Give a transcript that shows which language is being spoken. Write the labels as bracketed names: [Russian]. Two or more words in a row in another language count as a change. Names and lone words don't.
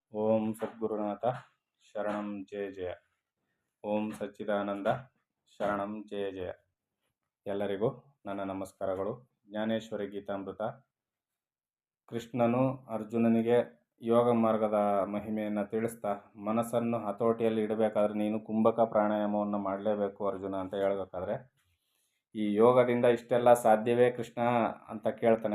[Sanskrit] ಓಂ ಸದ್ಗುರುನಾಥ ಶರಣಂ ಜಯ ಜಯ. ಓಂ ಸಚ್ಚಿದಾನಂದ ಶರಣಂ ಜಯ ಜಯ. [Kannada] ಎಲ್ಲರಿಗೂ ನನ್ನ ನಮಸ್ಕಾರಗಳು. ಜ್ಞಾನೇಶ್ವರಿ ಗೀತಾಮೃತ. ಕೃಷ್ಣನು ಅರ್ಜುನನಿಗೆ ಯೋಗ ಮಾರ್ಗದ ಮಹಿಮೆಯನ್ನು ತಿಳಿಸ್ತಾ, ಮನಸ್ಸನ್ನು ಹತೋಟಿಯಲ್ಲಿ ಇಡಬೇಕಾದ್ರೆ ನೀನು ಕುಂಭಕ ಪ್ರಾಣಾಯಾಮವನ್ನು ಮಾಡಲೇಬೇಕು ಅರ್ಜುನ ಅಂತ ಹೇಳಬೇಕಾದ್ರೆ, ಈ ಯೋಗದಿಂದ ಇಷ್ಟೆಲ್ಲ ಸಾಧ್ಯವೇ ಕೃಷ್ಣ ಅಂತ ಕೇಳ್ತಾನೆ.